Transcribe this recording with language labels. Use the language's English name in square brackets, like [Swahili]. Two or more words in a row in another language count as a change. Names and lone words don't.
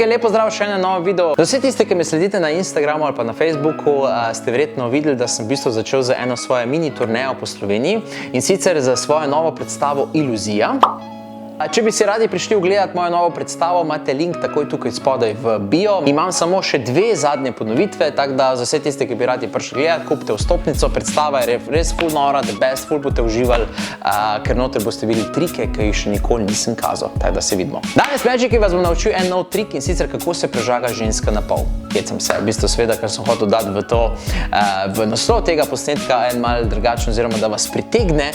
[Slovenian] Lepo zdrav, še eno novo video. Za vse tiste, ki me sledite na Instagramu ali pa na Facebooku, ste verjetno videli, da sem v bistvu začel z eno svojo mini turnejo po Sloveniji in sicer za svojo novo predstavo Iluzija. Če bi si radi prišli ogledati mojo novo predstavo, imate link takoj tukaj spodaj v bio. Imam samo še 2 zadnje ponovitve, tako da za vse tiste, ki bi radi prišli gledati, kupite vstopnico. Predstava je res full nora, [English] the best, [Slovenian] full boste uživali, ker noter boste videli trike, ki jih še nikoli nisem kazal, tako da se vidimo. Danes Magiki vas bom naučil en nov trik in sicer kako se prežaga ženska na pol. Hecam se, v bistvu seveda, ker sem hotel dati v naslov tega posnetka en malo drugačen, oziroma da vas pritegne.